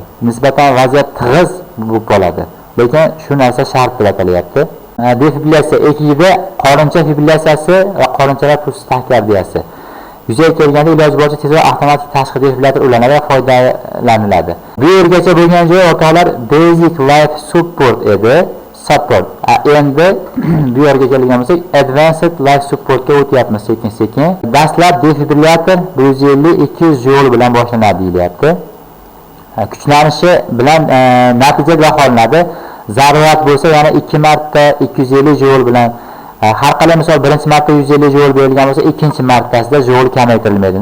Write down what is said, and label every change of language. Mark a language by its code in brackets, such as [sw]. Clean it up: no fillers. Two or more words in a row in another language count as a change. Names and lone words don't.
[uz] Nisbatan vaziyat tig'iz bo'lib qoladi. Lekin shu narsa shart deb atalyapti. Defibrilyatsiya EKGda qorincha fibrillatsiyasi va qorinchalar pulsi tahkardiyasi. Yuzaga kelganda iloji boricha tezroq avtomatik tashqi defibrilyator ulanadi va foydalaniladi. Bu yergacha bo'lgan joy o'rtoqlar [en] basic life support [uz] edi. Endi bu yerga kelgan bo'lsak [en] advanced life supportga [uz] o'tyapmiz sekin-sekin. Dastlab defibrilyator 150-200 joule bilan boshlanadi deyilyapti. Kuchlanishi bilan natija baholanadi. Zarurat bo'lsa yana 2 marta 250 joule bilan, har qalay misol birinchi marta 150 joule berilgan bo'lsa, ikkinchi martasida joule kamaytirilmaydi.